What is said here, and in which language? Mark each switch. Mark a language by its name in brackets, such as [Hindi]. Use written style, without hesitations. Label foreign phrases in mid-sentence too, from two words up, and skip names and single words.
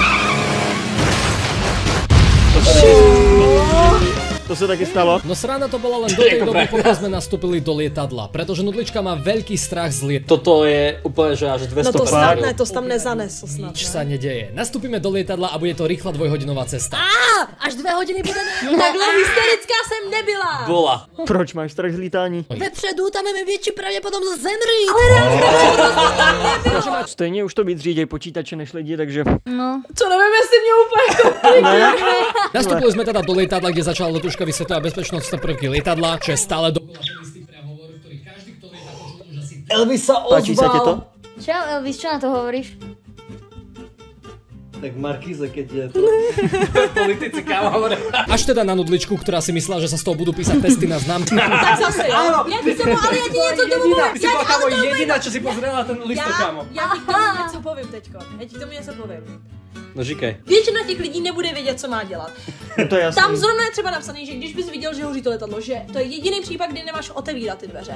[Slovak] To sa taky stalo. No sranda to bola len do tej doby, pokiaľ sme nastúpili do lietadla. Pretože Nudlička má veľký strach z lietadla. Toto je úplne, že až 200 [Czech] No to [Slovak] pár. [Czech] snad ne, to tam nezanesl snad. [Slovak] Nič sa nedeje. Nastúpime do lietadla a bude to rýchla dvojhodinová cesta. Až 2 hodiny budeme... [Czech] Takhle hysterická jsem nebyla. [Slovak] Bola. [Czech] Proč máš strach z lítání? Vepředu tam je větší pravděpodobnost zemřít. Stejně už to víc řídí počítače než lidi, takže... No. Co nevím, jestli mě úplně... [Slovak] Nastúpili sme teda do lietadla, kde začala letuška vysvetľovať bezpečnostné prvky lietadla, čo je stále dokola istý prehovor, ktorý každý, kto lieta, počul už asi... Elvis sa Páči sa ti to? Čo, Elvis, čo na to hovoríš? Tak Markíze, keď je to... Politici, kámo, hovoria. Až teda na Nudličku, ktorá si myslela, že sa z toho budú písať testy na známky. [Czech] Tak zase, jo. Já ti ale já ti něco tomu povím. [Slovak] Ty si bola, kámo, jediná, čo si pozrela ten listok, kámo. [Czech] Já ti k tomu něco povím teďko. Já ti k tomu něco povím. No říkej. Většina těch lidí nebude vědět, co má dělat. No to je jasný. Tam zrovna je třeba napsaný, že když bys viděl, že hoří to letadlo, že to je jediný případ, kdy nemáš otevírat ty dveře.